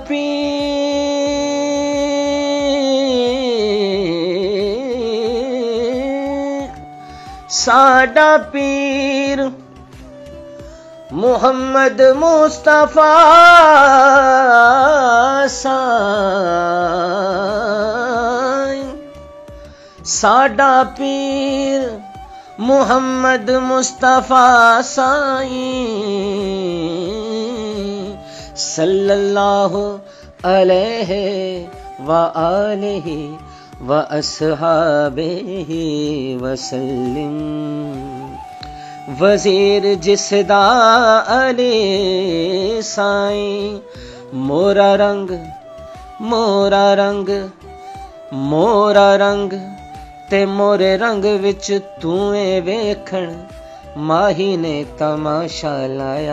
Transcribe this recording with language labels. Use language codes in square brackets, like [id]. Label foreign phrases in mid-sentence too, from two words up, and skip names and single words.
[pa] پیر محمد مصطفیٰ ساڈا پیر محمد مصطفیٰ سائیں [ar] صلى الله عليه وعلى آله وأصحابه وسلم. [pa] وزیر جسدا علی سائیں، مورا رنگ مورا رنگ مورا رنگ تے مورے رنگ وچ توئے ویکھن ماہی نے تماشا لایا.